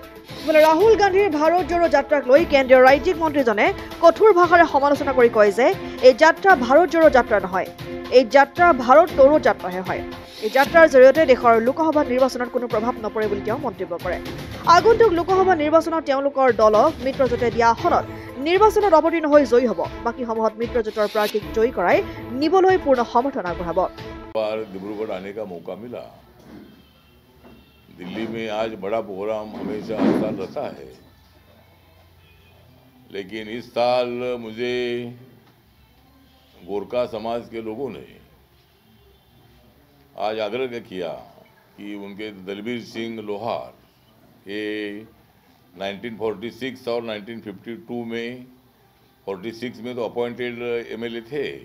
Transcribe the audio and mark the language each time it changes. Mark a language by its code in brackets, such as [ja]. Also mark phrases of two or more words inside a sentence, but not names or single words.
[as] ৰাহুল গান্ধীৰ ভাৰত জোড়ো যাত্ৰাক লৈ কেন্দ্ৰীয় ৰাজ্যিক মন্ত্ৰীজনে কঠোৰ ভাষাৰে সমালোচনা কৰি কয় যে এই যাত্ৰা ভাৰত জোড়ো যাত্ৰা নহয়, এই যাত্ৰা ভাৰত তোড়ো যাত্ৰাহে হয়। এই যাত্ৰাৰ জৰিয়তে দেশৰ লোকসভা নিৰ্বাচনত কোনো প্ৰভাৱ নপৰে বুলি তেওঁ মন্তব্য কৰে। আগন্তুক লোকসভা নিৰ্বাচনত তেওঁলোকৰ দলক মিত্ৰজোঁটে দিয়া আসনত নিৰ্বাচনত অৱতীৰ্ণ হৈ জয়ী হ'ব, বাকী সমূহত মিত্ৰজোঁটৰ প্ৰাৰ্থীক জয়ী কৰাই নিবলৈ পূৰ্ণ সমৰ্থন আগবঢ়াব। [hi] डिब्रूगढ़ आने का मौका मिला। दिल्ली में आज बड़ा प्रोग्राम हमेशा हर साल रहता है, लेकिन इस साल मुझे गोरखा समाज के लोगों ने आज आग्रह किया कि उनके दलबीर सिंह लोहार ये 1946 और 1952 में 46 में तो [en] appointed MLA [hi] थे,